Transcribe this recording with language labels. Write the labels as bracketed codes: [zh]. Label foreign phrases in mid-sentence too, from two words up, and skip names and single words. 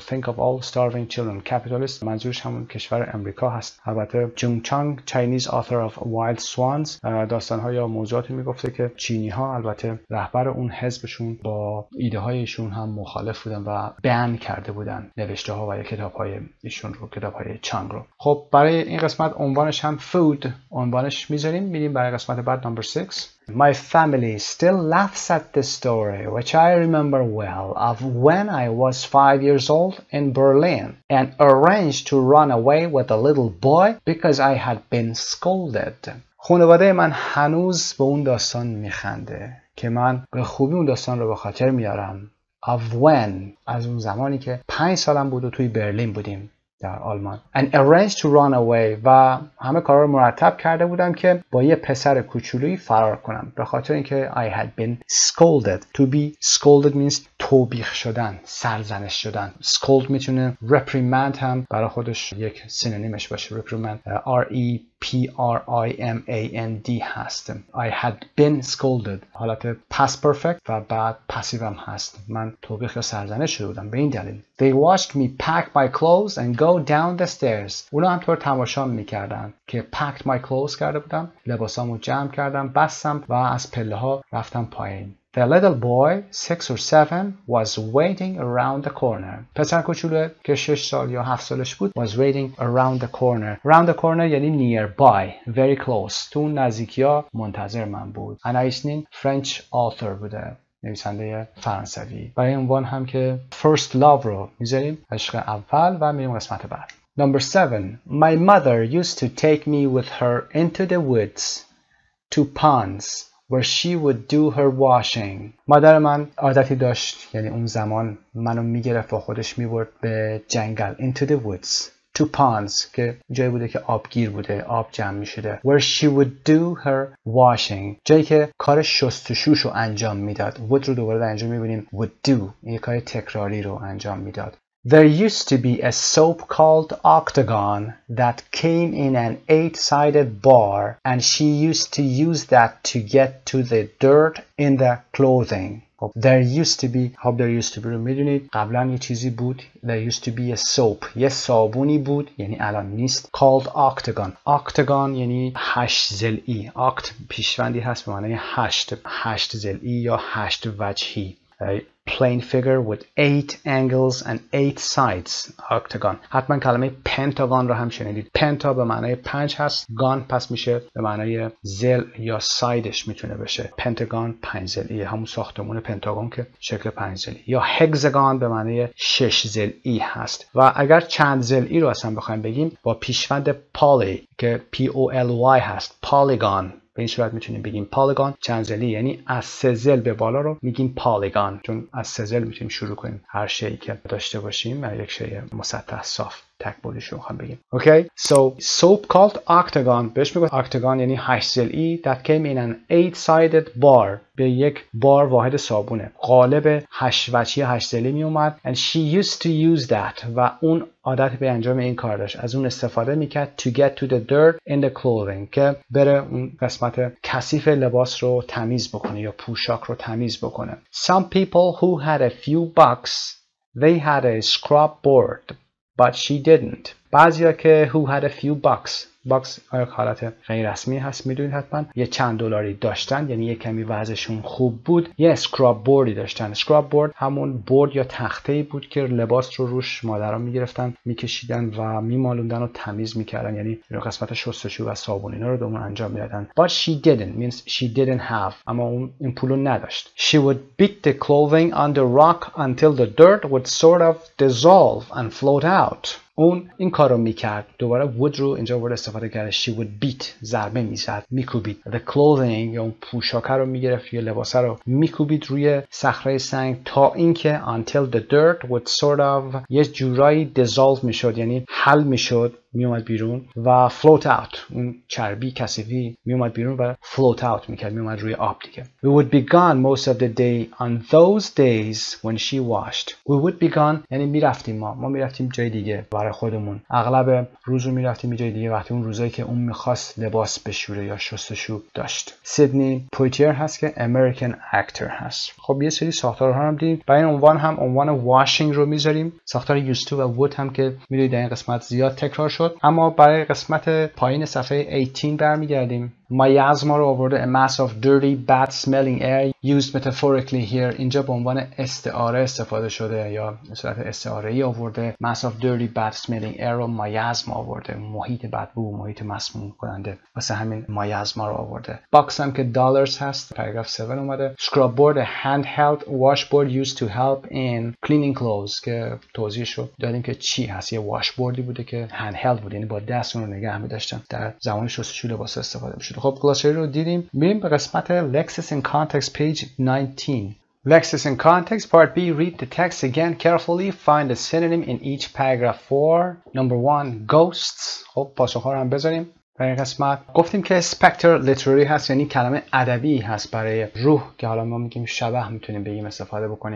[en] think of all starving children. [fa] capitalist منظورش همون کشور امریکا هست. البته جونگ چانگ [en] Chinese author of Wild Swans [fa] داستان‌ها یا موضوعاتی میگفته که چینی ها البته رهبر اون حزبشون با ایده هایشون هم مخالف بودن و بن کرده بودن نوشته ها و یا کتاب های ایشون رو، کتاب های چانگ رو. خب برای این قسمت عنوانش هم food عنوانش میذاریم. میریم برای قسمت بعد number 6. [en] My family still laughs at the story which I remember well of when I was 5 years old in Berlin and arranged to run away with a little boy because I had been scolded. [fa] خانواده من هنوز به اون داستان میخنده که من به خوبی اون داستان رو به خاطر میارم. [en] Of when، [fa] از اون زمانی که 5 سالم بود و توی برلین بودیم در آلمان. [en] And arranged to run away، [fa] و همه کارا رو مرتب کرده بودم که با یه پسر کوچولویی فرار کنم به خاطر اینکه [en] I had been scolded. To be scolded means [fa] توبیخ شدن، سرزنش شدن. scold میتونه reprimand هم برای خودش یک سینونیمش باشه. [en] reprimand reprimand هست. I had been scolded حالت past perfect [fa] و بعد passive هم هست. من توبیخ یا سرزنش شده بودم به این دلیل. [en] They watched me pack my clothes and go down the stairs. [fa] اونا همطور تماشا میکردن که [en] packed my clothes [fa] کرده بودم، لباسامو جمع کردم، بستم و از پله ها رفتم پایین. [en] The little boy, 6 or 7, was waiting around the corner. [fa] پسر کوچولو که 6 سال یا 7 سالش بود [en] was waiting around the corner. Around the corner یعنی nearby, very close. [fa] تو نزدیکی‌ها منتظر من بود. انایسنین [en] French author [fa] بوده، نویسنده فرانسوی. برای عنوان هم که [en] first love [fa] رو میذاریم، عشق اول، و میریم قسمت بعد. [en] Number 7. My mother used to take me with her into the woods to ponds where she would do her washing. [fa] مادر من عادتی داشت، یعنی اون زمان منو میگرفت و خودش میبرد به جنگل. [en] into the woods to ponds [fa] که جایی بوده که آبگیر بوده، آب جمع میشده. [en] where she would do her washing [fa] جایی که کار شستشوش رو انجام میداد. would رو دوباره در اینجا میبینیم [en] would do، [fa] این کار تکراری رو انجام میداد. [en] There used to be a soap called Octagon that came in an 8-sided bar, and she used to use that to get to the dirt in the clothing. There used to be، there used to be [fa] رو میدونید قبلا یه چیزی بود. [en] There used to be a soap، [fa] یه صابونی بود، یعنی الان نیست. [en] Called Octagon. Octagon [fa] یعنی 8 ضلعی. Oct پیشوندی هست به معنای 8 ضلعی یا 8 وجهی. [en] plain figure with 8 angles and 8 sides. octagon. [fa] حتما کلمه پنتاگون رو هم شنیدید. پنتا به معنای 5 هست، گان پس میشه به معنای ضلع یا سایدش میتونه بشه. پنتاگون 5 ضلعی، همون ساختمون پنتاگون که شکل 5 ضلعی. یا هگزاگون به معنای 6 ضلعی هست. و اگر چند ضلعی رو اصلا بخوایم بگیم با پیشوند پالی که P-O-L-Y هست، پالیگون، به این صورت میتونیم بگیم پالیگون چند ضلعی، یعنی از 3 ضلع به بالا رو میگیم پالیگون، چون از 3 ضلع میتونیم شروع کنیم هر شیء که داشته باشیم و یک شیء مسطح صاف تک بودیش رو میخوام بگیم. [en] Okay, so soap called octagon، [fa] بهش میگه octagon یعنی 8 ضلعی. [en] that came in an 8-sided bar، [fa] به یک بار واحد صابونه، قالب 8 وجهی 8 ضلعی می اومد. [en] and she used to use that، [fa] و اون عادت به انجام این کار داشت، از اون استفاده میکرد [en] to get to the dirt in the clothing، [fa] که بره اون قسمت کثیف لباس رو تمیز بکنه یا پوشاک رو تمیز بکنه. [en] some people who had a few bucks they had a scrub board but she didn't. [fa] بعضیا که [en] who had a few bucks، [fa] باکس حالت غیر رسمی هست میدونید حتما، یه چند دلاری داشتن، یعنی یه کمی وضعشون خوب بود، یه [en] scrub board [fa] داشتن. [en] scrub board [fa] همون بورد یا تخته‌ای بود که لباس رو روش مادران میگرفتن، میکشیدن و میمالوندن و تمیز میکردن، یعنی قسمت شستشو و صابون اینا رو دومون انجام میدادن. [en] But she didn't means she didn't have، [fa] اما اون این پولو نداشت. [en] She would beat the clothing on the rock until the dirt would sort of dissolve and float out. [fa] اون این کارو میکرد. دوباره would رو اینجا وارد استفاده کرده. [en] she would beat، [fa] ضربه میزد، میکوبید. the clothing یا اون پوشاکه رو میگرفت یا لباسه رو میکوبید روی صخره سنگ تا اینکه [en] until the dirt would sort of [fa] یه جورایی dissolve میشد، یعنی حل میشد، میومد بیرون، و [en] float out، [fa] اون چربی کثیفی میومد بیرون و [en] float out [fa] میکرد، میومد روی آب دیگه. [en] we would be gone most of the day on those days when she washed. we would be gone [fa] یعنی میرفتیم، ما میرفتیم جای دیگه برای خودمون، اغلب روز رو میرفتیم جای دیگه وقتی اون روزایی که اون میخواست لباس بشوره یا شستشو داشت. سیدنی پویتیر هست که [en] American actor [fa] هست. خب یه سری ساختارها هم دیدیم. برای این عنوان هم عنوان واشینگ رو میذاریم. ساختار [en] used to [fa] و would هم که میدونید در این قسمت زیاد تکرار شد. اما برای قسمت پایین صفحه 18 برمیگردیم. miasma رو آورده. [en] A mass of dirty, bad smelling air used metaphorically here. [fa] اینجا به عنوان استعاره استفاده شده یا به صورت استعاره‌ای آورده. [en] mass of dirty, bad smelling air [fa] رو miasma آورده، محیط بدبو، محیط مسموم کننده، واسه همین miasma رو آورده. box هم که dollars هست، پاراگراف 7 اومده. [en] scrub board a handheld washboard used to help in cleaning clothes [fa] که توضیحش رو دادیم که چی هست. یه washboardی بوده که handheld بود، یعنی با دست اون رو نگه می‌داشتن، در زمان شستشوی لباس استفاده می‌شد. خب گلاسری رو دیدیم. میریم به قسمت [en] Lexis in Context page 19. Lexis in Context part B. Read the text again carefully. Find a synonym in each paragraph. For number 1 ghosts. [fa] خب پاسخ‌ها رو هم بذاریم. برای این قسمت گفتیم که [en] specter literary [fa] هست، یعنی کلمه ادبی هست برای روح که حالا ما میگیم شبح میتونیم بگیم استفاده بکنیم.